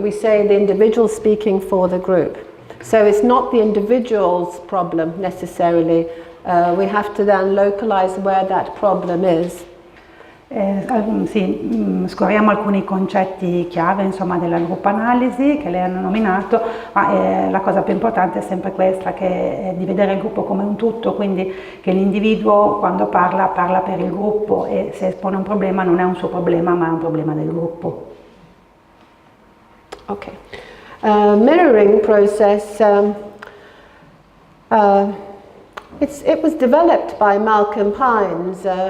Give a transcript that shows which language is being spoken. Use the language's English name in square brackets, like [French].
[English] We say the individual speaking for the group. So it's not the individual's problem necessarily. We have to then localize where that problem is. [Italian] Sì, scorriamo alcuni concetti chiave insomma, della gruppoanalisi che lei ha nominato, ma la cosa più importante è sempre questa, che è di vedere il gruppo come un tutto, quindi che l'individuo quando parla per il gruppo e se espone un problema non è un suo problema ma è un problema del gruppo. [English] Okay. Mirroring process, it was developed by Malcolm Pines.